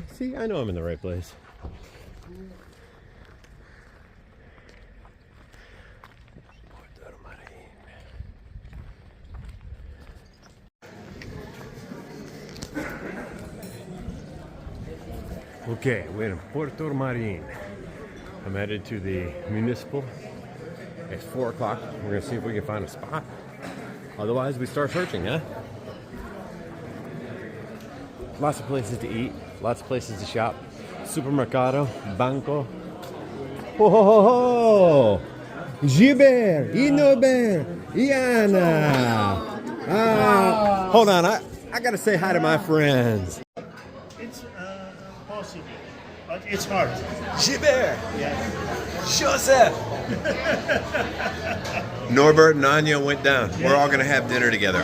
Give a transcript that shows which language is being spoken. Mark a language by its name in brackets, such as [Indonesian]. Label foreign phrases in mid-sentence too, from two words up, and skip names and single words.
[English] See, I know I'm in the right place. Okay, we're in Porto Marín. I'm headed to the municipal. It's 4 o'clock. We're gonna see if we can find a spot. Otherwise, we start searching, huh? Lots of places to eat, lots of places to shop. [Spanish] Supermercado, banco. [English] Ho ho ho ho! Gilbert, Inober, Iana. Hold on, I gotta say hi to my friends. It's possible. I but it's hard. Gilbert, Yeah. Joseph. Norbert and Anya went down. We're all gonna have dinner together.